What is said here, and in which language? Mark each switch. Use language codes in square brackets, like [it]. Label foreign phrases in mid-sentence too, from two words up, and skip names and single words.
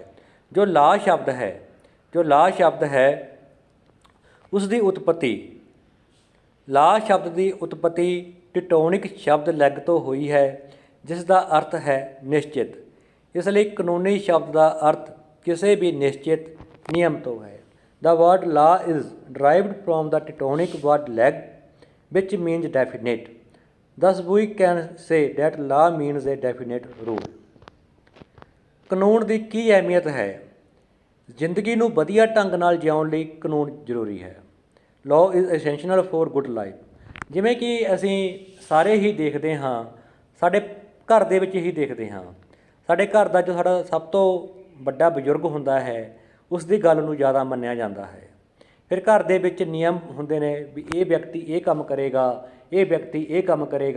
[pa] ਜੋ ਲਾ ਸ਼ਬਦ ਹੈ ਉਸ ਦੀ ਉਤਪਤੀ ਟਿਟੋਨਿਕ ਸ਼ਬਦ ਲੈਗ ਤੋਂ ਹੋਈ ਹੈ, ਜਿਸ ਦਾ ਅਰਥ ਹੈ ਨਿਸ਼ਚਿਤ। ਇਸ ਲਈ ਕਾਨੂੰਨੀ ਸ਼ਬਦ ਦਾ ਅਰਥ ਕਿਸੇ ਵੀ ਨਿਸ਼ਚਿਤ ਨਿਯਮ ਤੋਂ ਹੈ। [en] The word law is derived from the Teutonic word leg, which means definite. Thus we can say that law means a definite rule. [pa] ਕਾਨੂੰਨ ਦੀ ਕੀ ਅਹਿਮੀਅਤ ਹੈ? ਜ਼ਿੰਦਗੀ ਨੂੰ ਵਧੀਆ ਢੰਗ ਨਾਲ ਜਿਉਣ ਲਈ ਕਾਨੂੰਨ ਜ਼ਰੂਰੀ ਹੈ। [en] Law is essential for good life. [pa] ਜਿਵੇਂ ਕਿ ਅਸੀਂ ਸਾਰੇ ਹੀ ਦੇਖਦੇ ਹਾਂ, ਸਾਡੇ ਘਰ ਦੇ ਵਿੱਚ ਹੀ ਦੇਖਦੇ ਹਾਂ, ਸਾਡੇ ਘਰ ਦਾ ਜੋ ਸਾਡਾ ਸਭ ਤੋਂ ਵੱਡਾ ਬਜ਼ੁਰਗ ਹੁੰਦਾ ਹੈ ਉਸ ਦੀ ਗੱਲ ਨੂੰ ਜ਼ਿਆਦਾ ਮੰਨਿਆ ਜਾਂਦਾ ਹੈ। ਫਿਰ ਘਰ ਦੇ ਵਿੱਚ ਨਿਯਮ ਹੁੰਦੇ ਨੇ ਵੀ ਇਹ ਵਿਅਕਤੀ ਇਹ ਕੰਮ ਕਰੇਗਾ, ਇਹ ਵਿਅਕਤੀ ਇਹ ਕੰਮ ਕਰੇਗਾ।